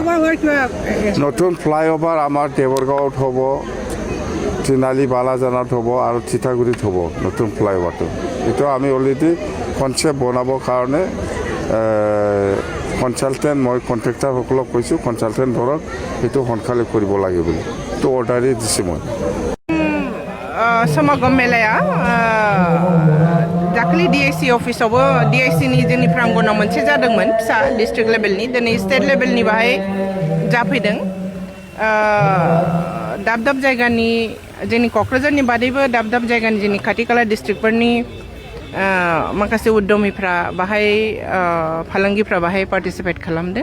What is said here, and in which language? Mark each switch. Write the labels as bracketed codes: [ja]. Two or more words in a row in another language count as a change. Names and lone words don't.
[as] নতুন ফ্লাইঅভাৰ আমাৰ দেৱৰগাঁৱত হ'ব, তিনালি বালাজানত হ'ব আৰু চিটাগুৰিত হ'ব নতুন ফ্লাইঅভাৰটো। এইটো আমি অলৰেডি কনচেপ্ট বনাবৰ কাৰণে কনচালটেণ্ট মই কণ্ট্ৰেক্টাৰসকলক কৈছোঁ কনচালটেণ্ট ধৰক সেইটো সোনকালে কৰিব লাগে বুলি তো অৰ্ডাৰেই দিছোঁ মই। [brx] समगम मेलाया दाखालि DIC अफिसावबो DICनि जोंनि प्रांगनाव मोनसे जादोंमोन फिसा [en] district level [brx] दिनै [en] state level [brx] बाहाय जाफैदों। दाब दाब जायगानि जोंनि क'क्राझारनि बादैबो दाब दाब जायगानि जोंनि खाथि खाला डिस्ट्रिक्टफोरनि माखासे उद्यमिफ्रा बाहाय फालांगिफ्रा बाहाय पार्टिसिपेट खालामदों।